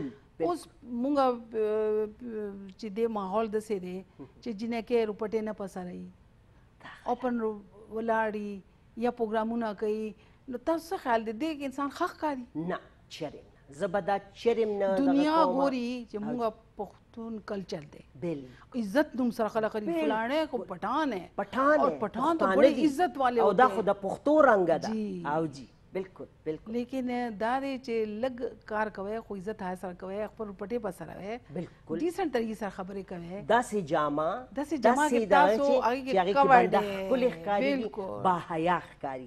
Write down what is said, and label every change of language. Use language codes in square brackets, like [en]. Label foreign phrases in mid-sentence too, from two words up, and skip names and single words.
[ps] اوس مونږ چې دې ماحول داسې دی چې جنۍ کې روپټې نه پسروي اوپن ولاړي یا پروګرامونه کوي نو تاسو څه خیال دی دې کې انسان ښه ښکاري نه چرې نه زه به دا چرې نه دنیا ګوري چې مونږ پښتون کلچر دی عزت نوم سره خلک کوي [ur] فلانے کو پٹھان ہے اور پٹھان تو بڑے عزت والے [ps] او دا خو د پښتو رنګ ده او جی بالکل بالکل لیکن دا دی چې لږ کار کوي خو عزت حیا سره کوي خپل پټې په سره وي بالکل ډیسنټ طریقې سره خبرې کوي داسې جامه کې تاسو هغې کې کور دی ښکلې ښکاري با حیا ښکاري